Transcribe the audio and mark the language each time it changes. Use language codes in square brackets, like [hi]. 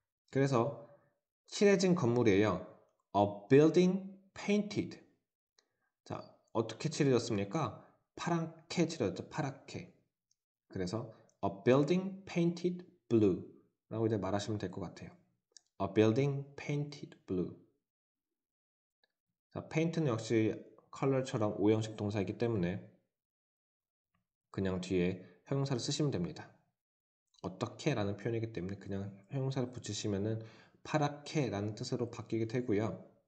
[ko] 그래서 칠해진 건물이에요. [en] A building painted. [ko] 자, 어떻게 칠해졌습니까? 파랗게 칠해졌죠. 파랗게. 그래서 [en] a building painted blue [ko] 라고 이제 말하시면 될 것 같아요. [en] A building painted blue. [ko] 자, paint는 역시 컬러처럼 오형식 동사이기 때문에 그냥 뒤에 형용사를 쓰시면 됩니다. 어떻게 라는 표현이기 때문에 그냥 형용사를 붙이시면은 파랗게 라는 뜻으로 바뀌게 되고요.